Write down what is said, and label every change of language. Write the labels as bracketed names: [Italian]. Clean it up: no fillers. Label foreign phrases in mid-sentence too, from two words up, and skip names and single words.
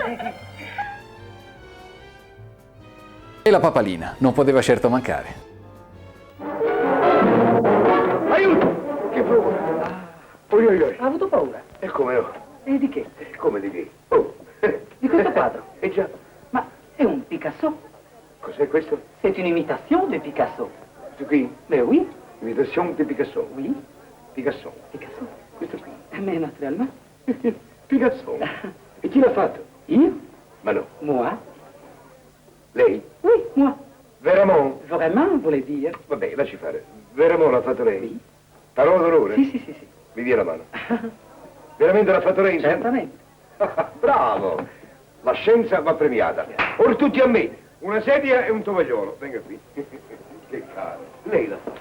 [Italian] E la papalina non poteva certo mancare. Aiuto! Che paura! Oi, oi, oi. Ha avuto paura? E come no? E di che? Come di che? Oh. Di questo quadro? Eh già. Ma è un Picasso. Cos'è questo? [French] C'est une imitation de Picasso. [Italian] Questo qui? [French] Mais oui, [Italian] Imitation di Picasso. [French] oui, [Italian] Picasso. Picasso. Questo qui. [French] Mais naturellement. [Italian] Picasso. E chi l'ha fatto? Io? Ma no. [French] Moi? [Italian] Lei? [French] Oui, moi. Veramon? Vraiment, voulez dire? [Italian] Vabbè, lasci fare. Veramon l'ha fatto lei? Sì. Parola d'onore? Sì, sì, sì, sì. Mi dia la mano. Veramente l'ha fatto lei? insomma? Certamente. Bravo! La scienza va premiata. Ora tutti a me. Una sedia e un tovagliolo. Venga qui. Che caro. Lei l'ha fatto?